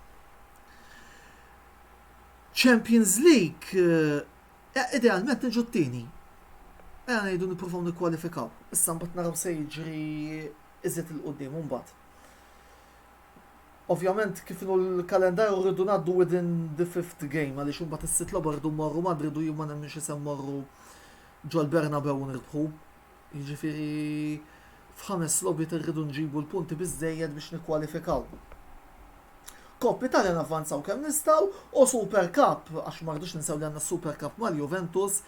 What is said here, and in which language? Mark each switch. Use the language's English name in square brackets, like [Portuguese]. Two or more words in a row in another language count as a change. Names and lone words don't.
[Maltese] Champions League idealment niġu t-tieni. Ngħidu nippruvaw nikkwalifikaw. Issa mbagħad naraw se jiġri iżjed il-qudiem mbagħad. Ovvjament kif inhu l-kalendarju rridu ngħaddu [English] within the fifth game [Maltese] għaliex imbagħad is-sitt logħba rridu mmorru Madrid u jien ma nemmix isem mmorru ġol Bernabeu nirbħu. Jiġifieri f'ħames logħbiet irridu nġibu l-punti biżżejjed biex nikkwalifikaw. Koppa Italja navvanzaw kemm nistgħu u Super Cup għax ma rridux ninsew li għandna Super Cup mal-Juventus.